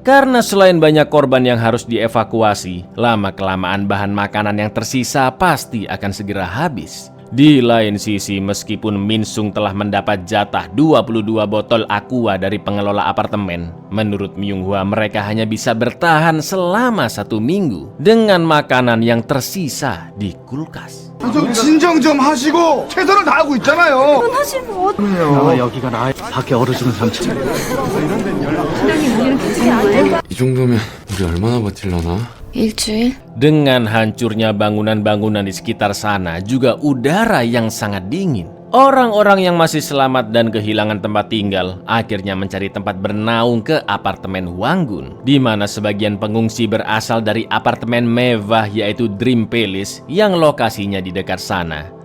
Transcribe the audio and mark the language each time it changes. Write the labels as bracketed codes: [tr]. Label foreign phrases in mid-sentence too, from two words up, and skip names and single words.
[id] Karena selain banyak korban yang harus dievakuasi, lama-kelamaan bahan makanan yang tersisa pasti akan segera habis. Di lain sisi, meskipun Minsung telah mendapat jatah 22 botol aqua dari pengelola apartemen, menurut Myunghwa mereka hanya bisa bertahan selama 1 minggu dengan makanan yang tersisa di kulkas. [ko] 좀 진정 좀 하시고 최선을 다하고 있잖아요. 여기가 나 밖에 얼어 죽은 삼촌. 이 정도면 우리 얼마나 버틸려나? 일주일? [id] Dengan hancurnya bangunan-bangunan di sekitar sana, juga udara yang sangat dingin. Orang-orang yang masih selamat dan kehilangan tempat tinggal akhirnya mencari tempat bernaung ke apartemen Wanggun, di mana sebagian pengungsi berasal dari apartemen mewah yaitu Dream Palace yang lokasinya di dekat sana.